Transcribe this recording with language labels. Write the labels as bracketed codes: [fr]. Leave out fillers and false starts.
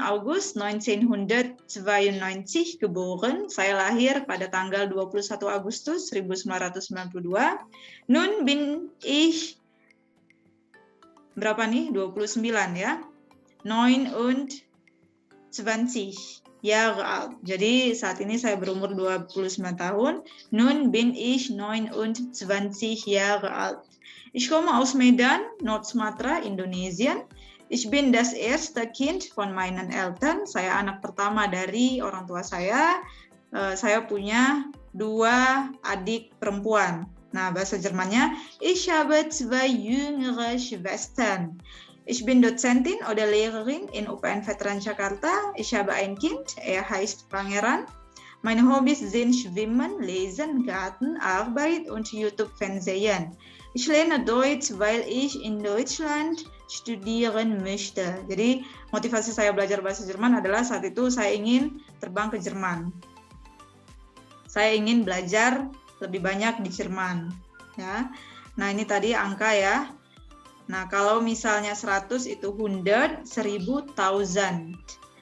[de] August 1992 geboren, [id] saya lahir pada tanggal 21 Agustus 1992. [de] Nun bin ich, [id] berapa nih? [de] 29 ya. 29 Jahre alt. [id] Jadi saat ini saya berumur 29 tahun. [de] Nun bin ich 29 Jahre alt. Ich komme aus Medan, Nord-Sumatra, Indonesien. Ich bin das erste Kind von meinen Eltern. [id] Saya anak pertama dari orang tua saya. Saya punya 2 adik perempuan. Nah, bahasa Jermannya, [de] ich habe 2 jüngere Schwestern. Ich bin Dozentin oder Lehrerin in UPN Veteran Jakarta. Ich habe ein Kind, heißt Pangeran. Meine Hobbys sind Schwimmen, Lesen, Garten, Arbeit und YouTube-Fernsehen. Ich lerne Deutsch, weil ich in Deutschland studieren möchte. [id] Jadi motivasi saya belajar bahasa Jerman adalah saat itu saya ingin terbang ke Jerman. Saya ingin belajar lebih banyak di Jerman. Ya. Nah ini tadi angka ya. Nah kalau misalnya 100 itu 100, 1000, 1000.